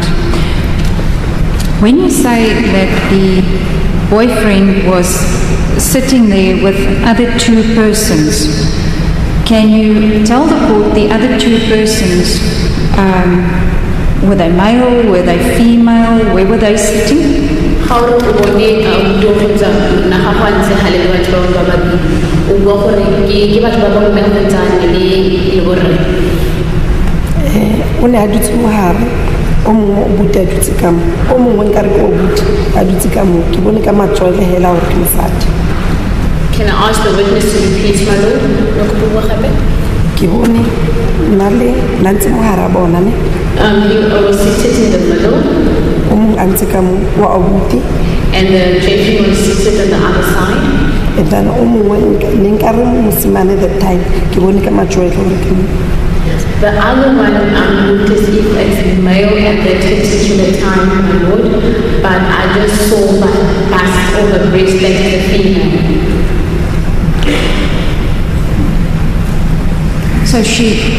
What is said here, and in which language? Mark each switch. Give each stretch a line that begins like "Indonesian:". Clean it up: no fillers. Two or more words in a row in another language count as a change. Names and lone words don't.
English: When you say that the boyfriend was sitting there with other two persons, can you tell the court the other two persons, were they male, were they female, where were they sitting?
Tswana: O ne a dutse mo gare o mongwe o buti a dutse ka mo o mongwe nkare ke o buti a dutse ka mo ke bone ka matswele hela gore ke mosadi.
English: Can I ask the witness to repeat, my lord?
Tswana: Ke bone nna le nna ntse mo gare a bona ne.
English: He was seated in the middle.
Tswana: O mongwe a ntse ka mo wa o buti.
English: And the gentleman was seated on the other side.
Tswana: And then o mongwe le nkare mosimane
English: that time
Tswana: ke bone ka matswele gore ke mo.
English: The other one looked as if it's male at that particular time, my lord, but I just saw the bust or the breast like the female. So she...